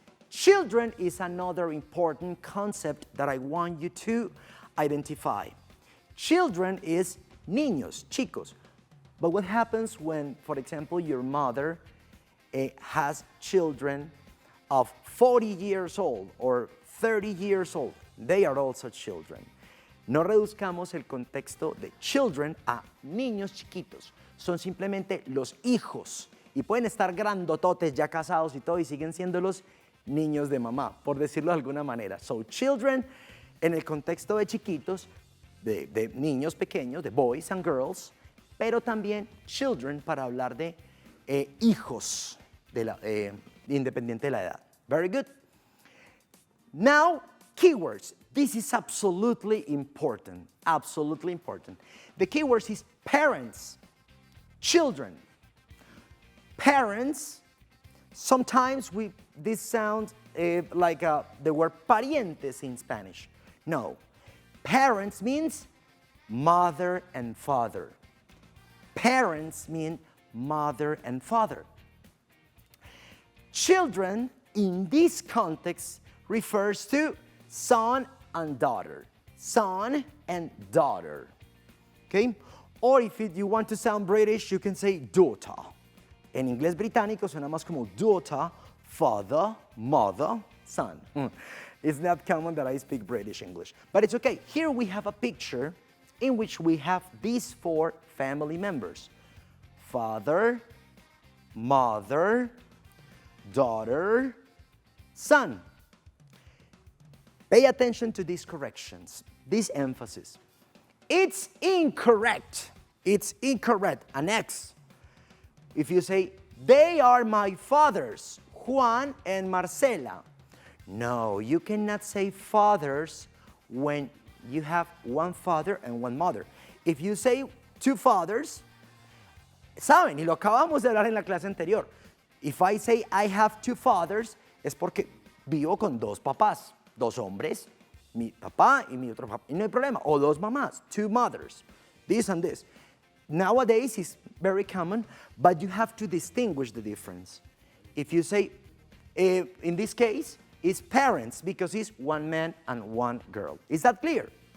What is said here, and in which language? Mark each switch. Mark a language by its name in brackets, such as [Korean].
[English] Children is another important concept that I want you to identify. Children is niños, chicos. But what happens when, for example, your mother has children of 40 years old or 30 years old? They are also children. [Spanish] No reduzcamos el contexto de children a niños chiquitos. Son simplemente los hijos. Y pueden estar grandototes ya casados y todo y siguen siendo los niños de mamá, por decirlo de alguna manera. [English] So children, [Spanish] en el contexto de chiquitos, de niños pequeños, de [English] boys and girls, [Spanish] pero también children para hablar de hijos, independiente de la edad. [English] Very good. Now, keywords. This is absolutely important. Absolutely important. The keywords is parents, children. Parents, sometimes this sounds like the word parientes in Spanish. No, parents means mother and father. Parents mean mother and father. Children, in this context, refers to son and daughter. Son and daughter. Okay? Or if you want to sound British, you can say daughter. [Spanish] En inglés británico suena más como daughter, father, mother, son. [English] It's not common that I speak British English, but it's okay. Here we have a picture in which we have these four family members: father, mother, daughter, son. Pay attention to these corrections, this emphasis. It's incorrect. It's incorrect. An X. If you say, they are my fathers, Juan and Marcela. No, you cannot say fathers when you have one father and one mother. If you say two fathers, [Spanish] saben, y lo acabamos de hablar en la clase anterior. [English] If I say I have two fathers, [Spanish] es porque vivo con dos papás, dos hombres, mi papá y mi otro papá, y no hay problema. O dos mamás, [English] two mothers, this and this. Nowadays, it's very common, but you have to distinguish the difference. If you say, in this case, it's parents, because it's one man and one girl. Is that clear?